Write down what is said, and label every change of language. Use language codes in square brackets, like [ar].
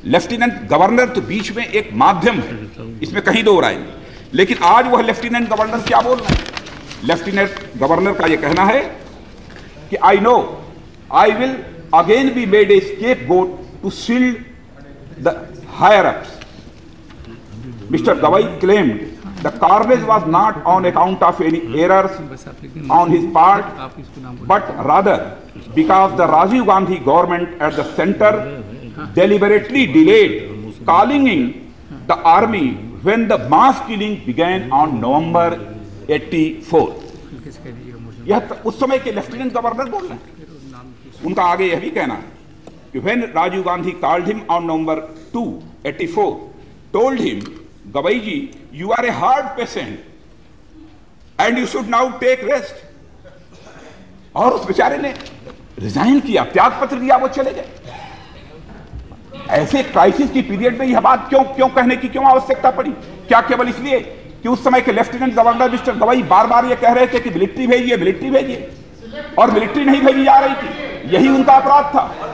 [hi] Lieutenant governor तो बीच में एक माध्यम है, इसमें कहीं दो राय नहीं। लेकिन आज वह लेफ्टिनेंट गवर्नर क्या बोल रहे हैं? लेफ्टिनेंट गवर्नर का यह कहना है कि [en] I know I will again be made a scapegoat to shield the higher ups. Mr. Gawai claimed the carnage was not on account of any errors on his part, but rather because the Rajiv Gandhi government at the center deliberately delayed calling in the army when the mass killing began on November 84. [hi] यह उस समय के lieutenant governor बोल रहे हैं। उनका आगे यह भी कहना है कि [en] when Rajiv Gandhi called him on November 2, 84, told him, Gawai ji, you are a heart patient and you should now take rest. [hi] और उस बेचारे ने रिजाइन किया, त्याग पत्र दिया, वो चले गए। ऐसे क्राइसिस की पीरियड में यह बात क्यों कहने की क्यों आवश्यकता पड़ी? क्या केवल इसलिए कि उस समय के लेफ्टिनेंट गवर्नर मिस्टर गवई बार बार यह कह रहे थे कि मिलिट्री भेजिए, मिलिट्री भेजिए, और मिलिट्री नहीं भेजी जा रही थी, यही उनका अपराध था।